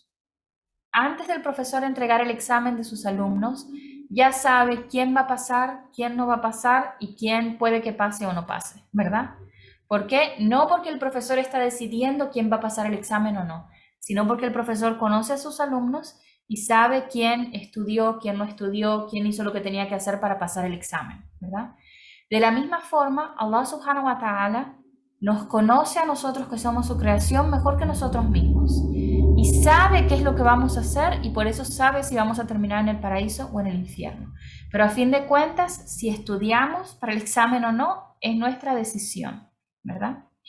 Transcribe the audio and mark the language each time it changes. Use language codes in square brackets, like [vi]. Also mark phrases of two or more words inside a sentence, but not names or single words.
[es] Antes del profesor entregar el examen de sus alumnos, ya sabe quién va a pasar, quién no va a pasar y quién puede que pase o no pase, ¿verdad? ¿Por qué? No porque el profesor está decidiendo quién va a pasar el examen o no, sino porque el profesor conoce a sus alumnos y sabe quién estudió, quién no estudió, quién hizo lo que tenía que hacer para pasar el examen, ¿verdad? De la misma forma, [ar] الله سبحانه وتعالى [es] nos conoce a nosotros que somos su creación mejor que nosotros mismos y sabe qué es lo que vamos a hacer y por eso sabe si vamos a terminar en el paraíso o en el infierno. Pero a fin de cuentas, si estudiamos para el examen o no, es nuestra decisión, ¿verdad?